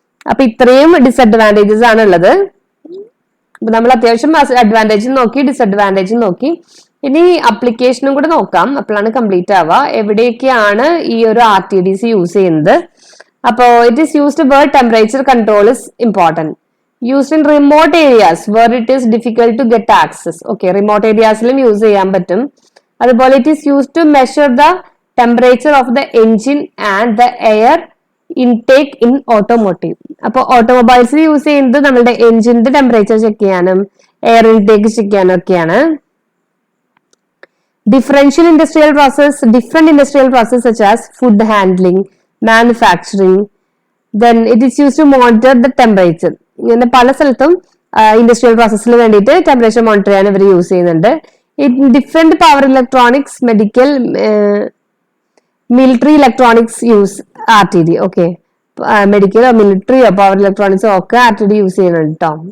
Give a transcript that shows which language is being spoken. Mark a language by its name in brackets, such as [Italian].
[Malayalam] അപ്പൊ ഇത്രയും ഡിസഡ്വാൻറ്റേജസ് ആണ് ഉള്ളത്. അപ്പൊ നമ്മൾ അത്യാവശ്യം അഡ്വാൻറ്റേജും നോക്കി, ഡിസഡ്വാൻറ്റേജും നോക്കി. ഇനി അപ്ലിക്കേഷനും കൂടെ നോക്കാം, അപ്പോഴാണ് കംപ്ലീറ്റ് ആവുക. എവിടെയൊക്കെയാണ് ഈ ഒരു RTDs യൂസ് ചെയ്യുന്നത്? [English] അപ്പോ it is used where temperature control is important. Used in remote areas where it is difficult to get access. [Malayalam] Okay, remote areasലും use ചെയ്യാൻ പറ്റും. [English] അതുപോലെ it is used to measure the temperature of the engine and the air intake in automotive. [Malayalam] അപ്പോൾ ഓട്ടോമൊബൈൽസിൽ use ചെയ്യുന്നത് നമ്മുടെ എഞ്ചിന്റെ temperature check ചെയ്യാനും air intake check ചെയ്യാനും ഒക്കെയാണ്. [English] Different industrial process such as food handling, manufacturing. Then it is used to monitor the temperature. [Malayalam] ഇങ്ങനെ പല സ്ഥലത്തും ഇൻഡസ്ട്രിയൽ പ്രോസസ്സിന് വേണ്ടിയിട്ട് ടെമ്പറേച്ചർ മോണിറ്റർ ചെയ്യാൻ ഇവർ യൂസ് ചെയ്യുന്നുണ്ട്. [English] Different power electronics, medical, military electronics use RTD. [Malayalam] Okay, മെഡിക്കലോ മിലിറ്ററിയോ power ഇലക്ട്രോണിക്സോ ഒക്കെ RTD യൂസ് ചെയ്യുന്നുണ്ട് കേട്ടോ.